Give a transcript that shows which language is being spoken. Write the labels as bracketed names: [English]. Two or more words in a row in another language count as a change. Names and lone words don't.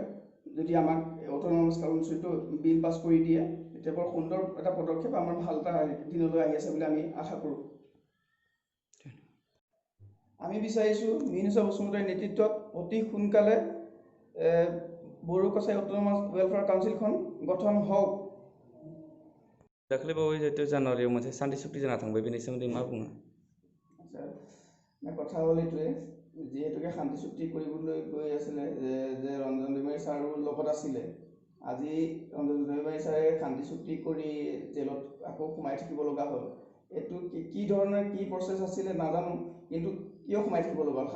[Assamese] যদি আমাক অট'নমাছ কাউন্সিলটো বিল পাছ কৰি দিয়ে, তেতিয়া বৰ সুন্দৰ এটা পদক্ষেপ, আমাৰ ভাল এটা দিনলৈ আহি আছে বুলি আমি আশা কৰোঁ। আমি বিচাৰিছোঁ মীনুষা বসুমতাৰীৰ নেতৃত্বত অতি সোনকালে বড়ো কছাৰী অট'নমাছ ৱেলফেয়াৰ কাউন্সিলখন গঠন হওক। [Bodo] दाख्लै बावै जिहेतु जानुवारियाव मोनसे शान्ति चुक्ति जाना थांबाय बेनि सोमोन्दै मा बुङो? [Assamese] কথা হ'ল এইটোৱে, যিহেতুকে শান্তি চুক্তি কৰিবলৈ গৈ আছিলে যে ৰঞ্জন দৈমাৰী ছাৰৰ লগত আছিলে, আজি ৰঞ্জন দৈমাৰী ছাৰে শান্তি চুক্তি কৰি জেলত আকৌ সোমাই থাকিব লগা হ'ল। এইটো কি ধৰণৰ কি প্ৰচেছ আছিলে নাজানো, কিন্তু কিয় সোমাই থাকিব লগা হ'ল?